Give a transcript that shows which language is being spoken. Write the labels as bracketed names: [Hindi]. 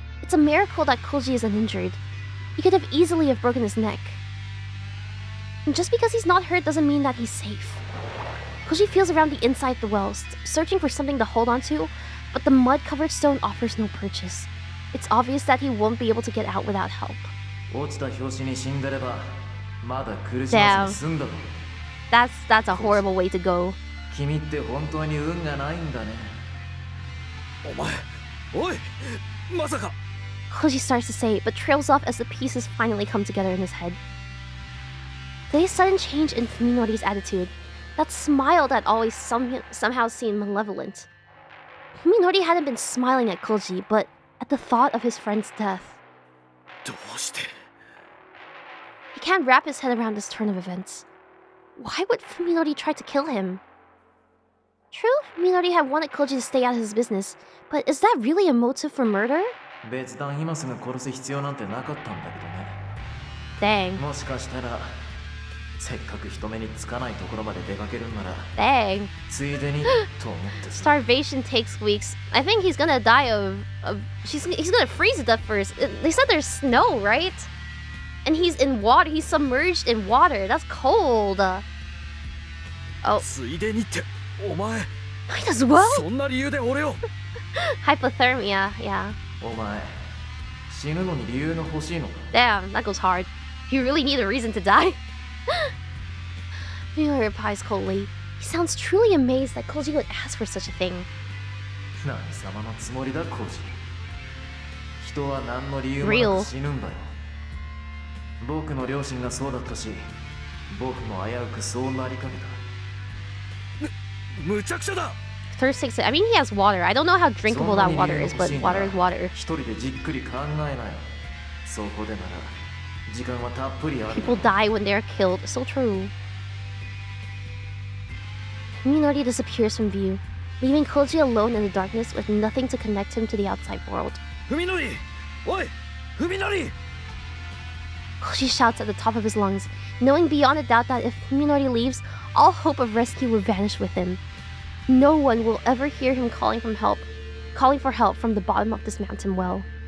[English] It's a miracle that Koji is uninjured. He could have easily broken his neck. And just because he's not hurt doesn't mean that he's safe. Koji feels around the inside of the well, searching for something to hold onto, but the mud-covered stone offers no purchase. It's obvious that he won't be able to get out without help. [Japanese] 落ちた拍子に死んでればまだ苦しまずに済んだろ。 [English] That's a horrible way to go. [Japanese] 君って本当に運がないんだね。お前、おい、まさか。 [English] Koji starts to say, but trails off as the pieces finally come together in his head. Today's sudden change in Fuminori's attitude, that smile that always somehow seemed malevolent. Fuminori hadn't been smiling at Koji, but at the thought of his friend's death. [Japanese] どうして。 [English] He can't wrap his head around this turn of events. Why would Fuminori try to kill him? True, Fuminori had wanted Koji to stay out of his business, but is that really a motive for murder? [Japanese] 別段今すぐ殺す必要なんてなかったんだけどね。 [English] Dang. [Japanese] もしかしたらせっかく人目につかないところまで出かけるんなら [English] Dang. [Japanese] ついでにと思ってさ。 [English] Starvation takes weeks. I think he's gonna die of he's gonna freeze to death first. They said there's snow, right? And he's in water. He's submerged in water. That's cold. Oh. [Japanese] ついでにって、お前。 [English] Might as well. [Japanese] そんな理由で俺を。 [English] Hypothermia, yeah. [Japanese] お前死ぬのに理由が欲しいのか。 [English] Damn, that goes hard. You really need a reason to die. Fuminori replies coldly. He sounds truly amazed that Koji would ask for such a thing. [Japanese] 何様のつもりだコージ。人は何の理由もなく死ぬんだよ。僕の両親がそうだったし、僕も危うくそうなりかけた。むちゃくちゃだ。 [English] Thirst takes it. I mean, he has water. I don't know how drinkable that water is, but water is water. [Japanese] 一人でじっくり考えなよ。そこでなら時間はたっぷりある。 [English] People die when they are killed. So true. Fuminori disappears from view, leaving Koji alone in the darkness with nothing to connect him to the outside world. [Japanese] ふみのり、おい、ふみのり。 [English] Koji shouts at the top of his lungs, knowing beyond a doubt that if Fuminori leaves, all hope of rescue will vanish with him. No one will ever hear him calling for help from the bottom of this mountain well.